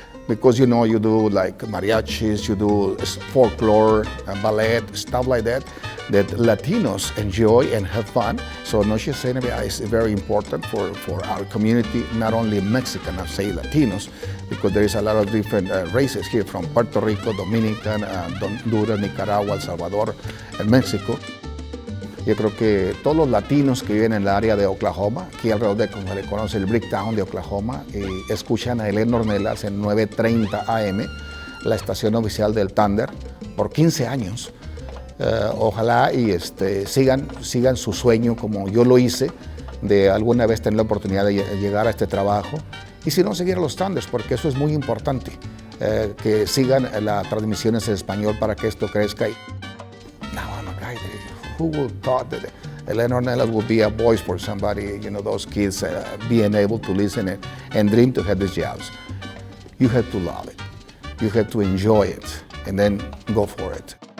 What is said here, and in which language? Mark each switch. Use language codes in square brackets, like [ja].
[en] Because you do like mariachis, you do folklore, ballet, stuff like that Latinos enjoy and have fun. So Noches NBA is very important for our community, not only Mexican, I say Latinos, because there is a lot of different races here from Puerto Rico, Dominican, Honduras, Nicaragua, El Salvador, and Mexico. [es] Yo creo que todos los latinos que viven en el área de Oklahoma, aquí alrededor de como se le conoce el Bricktown de Oklahoma, escuchan a Eleno Ornelas en 9:30 AM, la estación oficial del Thunder, por 15 años. Ojalá y sigan su sueño como yo lo hice, de alguna vez tener la oportunidad de llegar a este trabajo. Y si no, seguir a los Thunders, porque eso es muy importante, que sigan las transmisiones en español para que esto crezca. [en] Now I'm a guy who would thought Eleno Ornelas would be a voice for somebody, those kids being able to listen and dream to have these jobs. You have to love it. You have to enjoy it and then go for it.